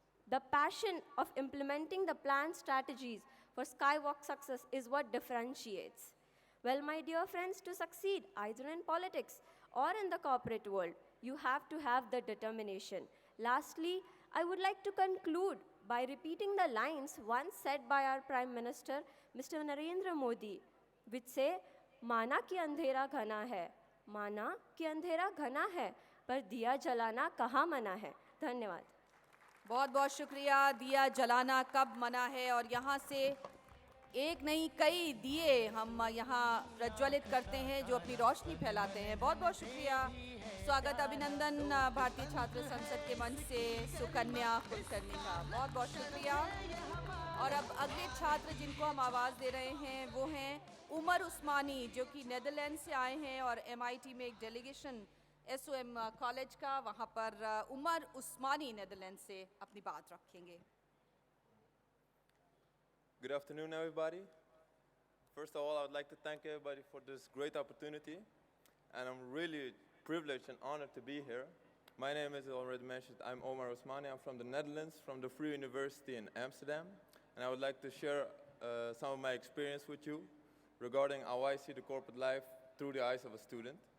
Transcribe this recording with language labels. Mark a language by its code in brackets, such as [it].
[en] The passion of implementing the planned strategies for skywalk success is what differentiates. Well, my dear friends, to succeed either in politics or in the corporate world, you have to have the determination. Lastly, I would like to conclude by repeating the lines once said by our Prime Minister, Mr. [hi] Narendra Modi, [en] which say, [hi] "माना कि अंधेरा घना है, माना कि अंधेरा घना है, पर दिया जलाना कहाँ मना है." धन्यवाद. बहुत बहुत शुक्रिया. दिया जलाना कब मना है, और यहाँ से एक नहीं कई दिए हम यहाँ प्रज्वलित करते हैं जो अपनी रोशनी फैलाते हैं. बहुत बहुत शुक्रिया. स्वागत अभिनंदन भारतीय छात्र संसद के मंच से सुकन्या कुलकर्णी का. बहुत बहुत शुक्रिया. और अब अगले छात्र जिनको हम आवाज़ दे रहे हैं वो हैं उमर उस्मानी, जो कि नेदरलैंड से आए हैं और MIT में एक डेलीगेशन SOM कॉलेज का, वहाँ पर उमर उस्मानी नेदरलैंड से अपनी बात रखेंगे. [en] Good afternoon, everybody. First of all, I would like to thank everybody for this great opportunity, and I'm really privileged and honored to be here. My name is already mentioned. I'm Omar Osmani. I'm from the Netherlands, from the Free University in Amsterdam, and I would like to share some of my experience with you regarding how I see the corporate life through the eyes of a student.